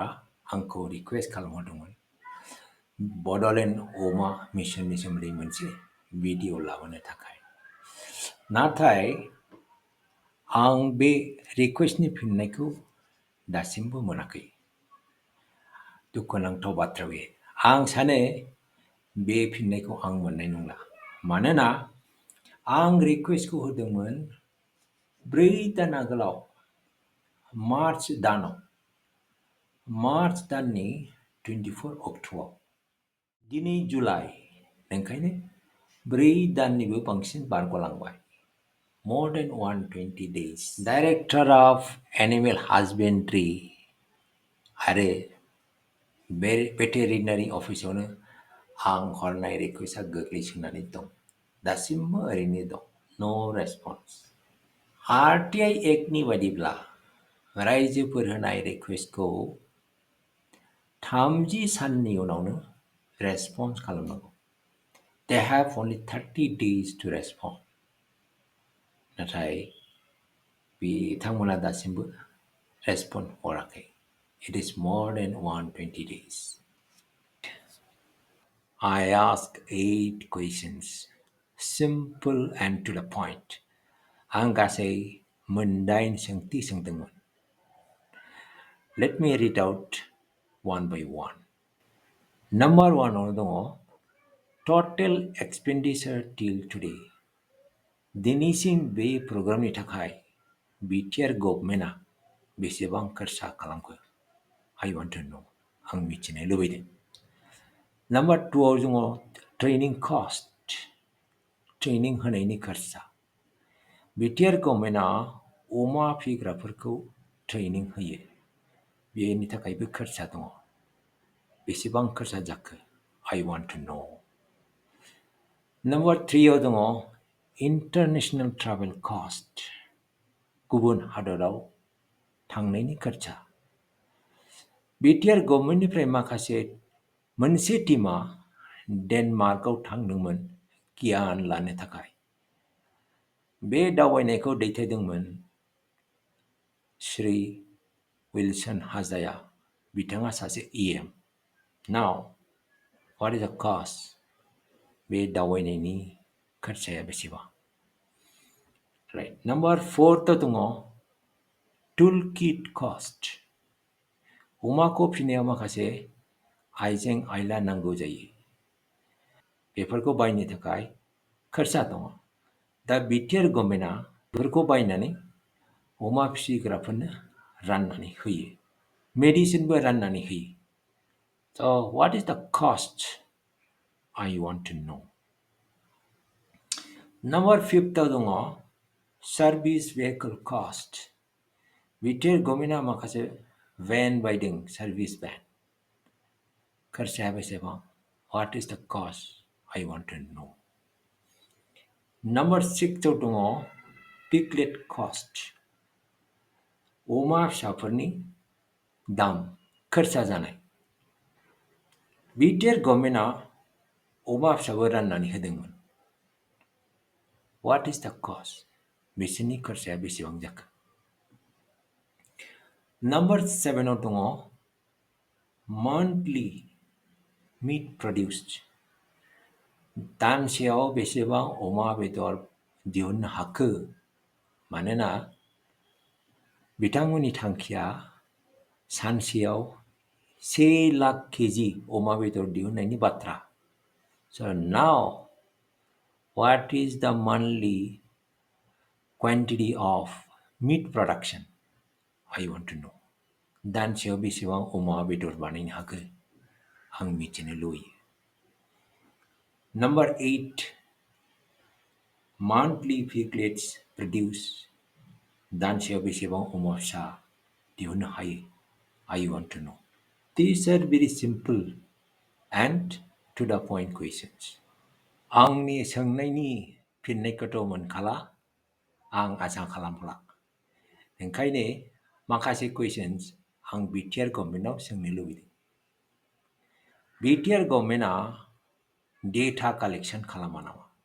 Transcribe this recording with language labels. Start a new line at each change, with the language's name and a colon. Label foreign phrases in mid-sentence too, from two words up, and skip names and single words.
Bodo: आंखौ रिक्वेस्ट खालामहरदोंमोन बड'लेण्ड अमा मिशननि सोमोन्दै मोनसे भिडिअ लाबोनो थाखाय नाथाय आं बे रिक्वेस्टनि फिननायखौ दासिमबो मोनाखै दुखुनांथाव बाथ्रा बे आं सानो बे फिननायखौ आं मोननाय नंला मानोना आं रिक्वेस्टखौ होदोंमोन 4 दान आगोलाव मार्च दाननि 24 अक्ट'आव दिनै जुलाइ ओंखायनो 4 दाननिबो बांसिन बारग'लांबाय
English: more than 120 days Director of Animal Husbandry
Bodo: आरो भेटेरिनारि अफिसावनो आं हरनाय रिक्वेस्टआ गोग्लैसोनानै दं दासिमबो ओरैनो दं
English: no response
Bodo: आरटिआइ एक्टनि बादिब्ला रायजोफोर होनाय रिक्वेस्टखौ 30 साननि उनावनो रेसपन्स खालामनांगौ
English: they have only 30 days to respond
Bodo: नाथाय बिथांमोना दासिमबो रेसपन्ड हराखै
English: it is more than 120 days I asked 8 questions simple and to the point
Bodo: आं गासै 8 सोंथि सोंदोंमोन
English: let me read out one by one number 1
Bodo: आवनो दङ
English: total expenditure till today
Bodo: दिनैसिम बे प्रग्रामनि थाखाय बिटिआर गभर्नमेन्टआ बेसेबां खरसा खालामखो
English: I want to know
Bodo: आं मिथिनो लुबैदों नम्बर 2 आव दङ
English: training cost
Bodo: ट्रेनिं होनायनि खरसा बिटिआर गभर्नमेन्टआ अमा फिग्राफोरखौ ट्रेनिं होयो बेनि थाखायबो खरसा दङ बेसेबां खरसा जाखो
English: I want to know
Bodo: नम्बर 3 आव दङ
English: international travel cost
Bodo: गुबुन हादराव थांनायनि खरसा बिटिआर गभर्नमेन्टनिफ्राय मोनसे टीमा डेनमार्कआव थांदोंमोन गियान लानो थाखाय बे दावबायनायखौ दैथायदोंमोन श्री विल्सन हाजाया बिथाङा सासे EM
English: now what is the cost
Bodo: बे दावबायनायनि खरसाया बेसेबां right number 4 आव दङ
English: tool kit cost
Bodo: अमाखौ फिनायाव माखासे आइजें आइला नांगौ जायो बेफोरखौ बायनो थाखाय खरसा दङ दा बिटिआर गभर्नमेन्टआ बेफोरखौ बायनानै अमा फिसिग्राफोरनो राननानै होयो मेडिसिनबो राननानै होयो
English: so what is the cost I want to know
Bodo: number 5 आव दङ
English: service vehicle cost
Bodo: बिटिआर गभर्नमेन्टआ माखासे भेन बायदों
English: service van
Bodo: खरसाया बेसेबां
English: what is the cost I want to know
Bodo: number 6 आव दङ
English: piglet cost
Bodo: अमा फिसाफोरनि दाम खरसा जानाय बिटिआर गभर्नमेन्टआ अमा फिसाबो राननानै होदोंमोन
English: what is the cost
Bodo: बिसोरनि खरसाया बेसेबां जाखो number 7 आव दङ
English: monthly meat produced
Bodo: दानसेयाव बेसेबां अमा बेदर दिहुननो हाखो? मानोना बिथांमोननि थांखिया सानसेयाव 1 लाख केजि अमा बेदर दिहुननायनि बाथ्रा.
English: So now, what is the monthly quantity of meat production? I want to know.
Bodo: दानसेयाव बेसेबां अमा बेदर बानायनो हाखो? आं मिथिनो लुबैयो.
English: Number 8. Monthly piglets produce.
Bodo: दानसेयाव बेसेबां अमा फिसा दिहुननो हायो?
English: I want to know. These are very simple and to the point questions.
Bodo: आंनि सोंनायनि फिननायखौथ' मोनखाला, आं आसा खालामला. ओंखायनो माखासे कुइसन्स आं बिटिआर गभर्नमेन्टआव सोंनो लुबैदों. बिटिआर गभर्नमेन्टआ
English: data collection
Bodo: खालामा नामा?